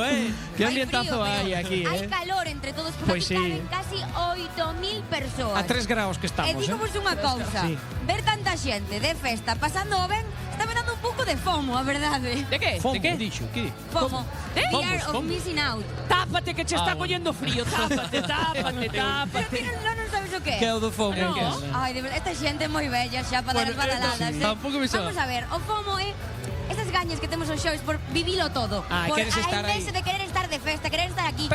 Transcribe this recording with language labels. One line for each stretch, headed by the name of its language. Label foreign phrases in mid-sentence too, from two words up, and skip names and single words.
Galician: Que Hai ambientazo frío, hai pero aquí, Hai calor entre todos, porque Pois aquí sí. caben casi 8.000 persoas. A 3 graus que E estamos, dígomos unha cousa, Sí. ver tanta xente de festa pasando ben, está me dando un pouco de fomo, a verdade. De que? Fomo, De que? dixo, que di?
English: Fomo. Fear
Galician: Fomos,
English: of
Galician: fomos.
English: missing out.
Galician: Tápate que che está collendo frío, tápate, tápate, Pero tápate. que non sabes o que é? Que é o do fomo? No. que é? Ai, de verdade, esta xente é moi bella xa para Bueno, dar badaladas. esto sí, tampouco me soa. Vamos a ver, o FOMO é esas gañas que temos os shows por vivilo todo. Ah, por queres estar a aí. envexa de querer estar de festa, querer estar aquí.